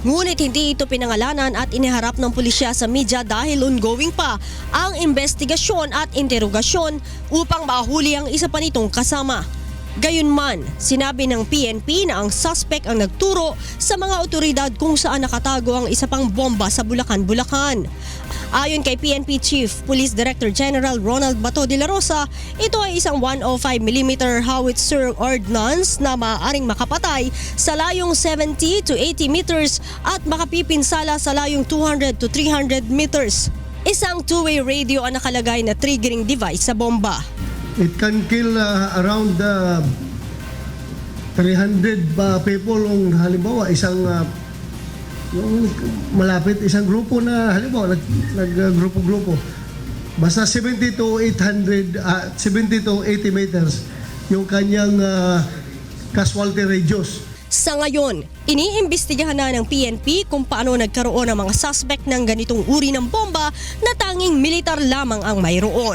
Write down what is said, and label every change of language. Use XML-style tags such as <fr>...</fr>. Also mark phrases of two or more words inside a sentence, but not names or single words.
<tl>Ngunit hindi ito pinangalanan at iniharap ng pulisya sa media dahil ongoing pa ang investigasyon at interogasyon upang mahuli ang isa pa nitong kasama. Gayunman, sinabi ng PNP na ang suspect ang nagturo sa mga otoridad kung saan nakatago ang isa pang bomba sa Bulacan, Bulacan. Ayon kay PNP Chief Police Director General Ronald Bato de la Rosa, ito ay isang 105mm howitzer ordnance na maaaring makapatay sa layong 70 to 80 meters at makapipinsala sa layong 200 to 300 meters. Isang</tl> <en>two-way radio</en> <tl>ang nakalagay na</tl> <en>triggering device</en> <tl>sa bomba.</tl> <en>It can kill around 300 people</en> <tl>kung halimbawa isang yung malapit isang grupo na halimbawa nag-grupo-grupo. Basta 70 to 80 meters yung kanyang</tl> <en>casualty radius.</en> <tl>Sa ngayon, iniimbestigahan na ng PNP kung paano nagkaroon ng mga suspect ng ganitong uri ng bomba na tanging militar lamang ang mayroon.</tl>